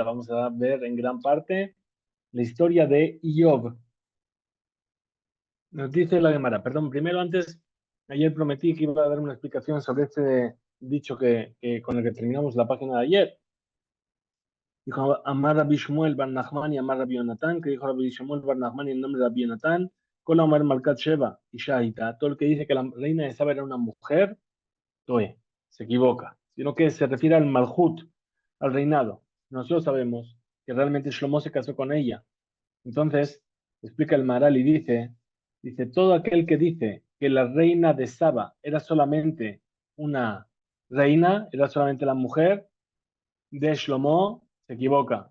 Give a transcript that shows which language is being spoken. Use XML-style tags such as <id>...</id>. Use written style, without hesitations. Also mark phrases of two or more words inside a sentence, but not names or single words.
<es>Vamos a ver en gran parte la historia de Job. Nos dice la Gemara, perdón, primero antes, ayer prometí que iba a dar una explicación sobre este dicho con el que terminamos la página de ayer. Dijo Amar Rabbi Shmuel Bar Nachman y Amar Rabbi Yonatán, que dijo Rabbi Shmuel Bar Nachman y el nombre de Rabbi Yonatán,</es> <he>כל האומר מלכת שבא, אשה היתה,</he> <es>todo el que dice que la reina de Saba era una mujer, Toe, se equivoca, sino que se refiere al Malhut, al reinado. Nosotros sabemos que realmente Shlomo se casó con ella. Entonces, explica el Maharal y dice, todo aquel que dice que la reina de Saba era solamente una reina, era solamente la mujer de Shlomo, se equivoca.</es>